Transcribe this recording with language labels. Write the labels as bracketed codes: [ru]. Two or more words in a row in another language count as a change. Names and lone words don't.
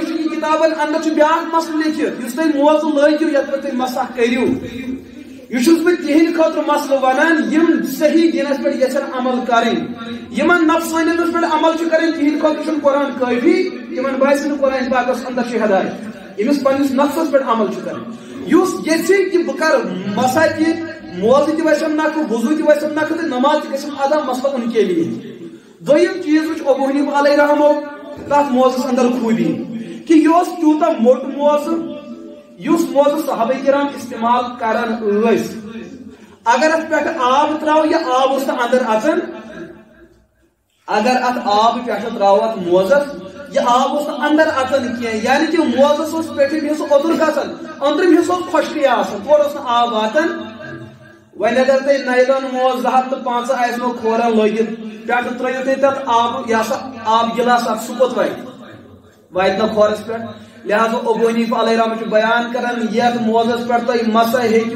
[ks] چھُ یہِ کِتابن اندر چھُ بیاکھ مسلہٕ لیکھِتھ یُس تُہۍ موزٕ لٲگِو یتھ پٮ۪ٹھ تُہۍ مسح کٔرِو یہ چھُس بہٕ تِہنٛدِ خٲطرٕ مسلہٕ ونان یِم صحیح دینس پٮ۪ٹھ یژھن عمل کرٕنۍ یِمن نفسانیتس پٮ۪ٹھ عمل چھُ کران تِہنٛدِ خٲطرٕ چھُنہٕ قرآن کٲفی تِمن باسہِ نہٕ قرآن پاکس اندر چھِ ہدایت ییٚمِس پننِس نفسس پٮ۪ٹھ عمل چھُ کران یُس یژھِ کہ بہٕ کرٕ مسح تہِ موزٕ تہِ وسٮ۪م نکھٕ وضوٗ تہِ وسٮ۪م نکھٕ تہٕ نماز تہِ گژھٮ۪م ادا مسئلہ [ur] ان کے لیے [ks] دوٚیِم چیٖز وٕچھ ابو حنیفہ [ar] علیہ رحمہ [ks] تتھ موزس اندر خوٗبی کہ یہِ اوس تیوٗتاہ موٚٹ موزٕ یُس موزٕ صحابہ کرام استعمال کران ٲسۍ اگر اتھ پٮ۪ٹھ آب تراو یا آب اوس نہٕ اندر اژان اگر اتھ آب پٮ۪ٹھٕ تراو اتھ موزس یہ آب اوس نہٕ اندر اژان کینٛہہ یعنی کہ موزس اوس پیٚٹھِم حصہٕ اوٚدُر گژھان أنٛدرِم حصہٕ اوس خۄشکٕے آسان تورٕ اوس نہٕ آب واتان وۄنۍ اگر تُہۍ نایلان موز 205 آسنو کھورن لٲگِتھ پٮ۪ٹھٕ ترٲیِو تُہۍ تتھ آب یہ سا آب گِلاس اکھ سُہ کوٚت واتہِ نہٕ کھورس پٮ۪ٹھ لہذا ابو حنیفہ [ar] علیہ رحمہ [ks] چھُ بیان کران یتھ موزس پٮ۪ٹھ تُہۍ مسح ہیٚکِو